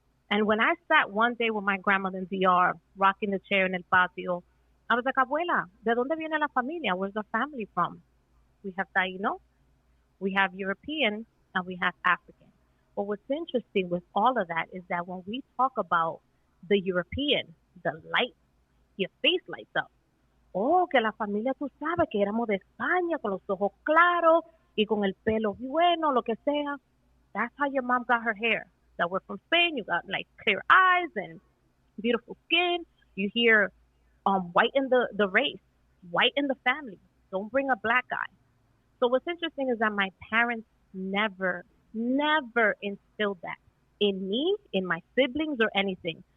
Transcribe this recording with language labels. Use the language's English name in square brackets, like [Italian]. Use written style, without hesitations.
[English] And when I sat one day with my grandmother in DR, rocking the chair in el patio, I was like, [Spanish] Abuela, ¿de dónde viene la familia? [English] Where's our family from? We have Taino, we have European, and we have African. But what's interesting with all of that is that when we talk about the European, the light, your face lights up. [Spanish] Oh, que la familia, tú sabes que éramos de España, con los ojos claros y con el pelo bueno, lo que sea. [English] That's how your mom got her hair. That we're from Spain, you got like clear eyes and beautiful skin. You hear white in the race, white in the family. Don't bring a black guy. So what's interesting is that my parents never instilled that in me, in my siblings or anything.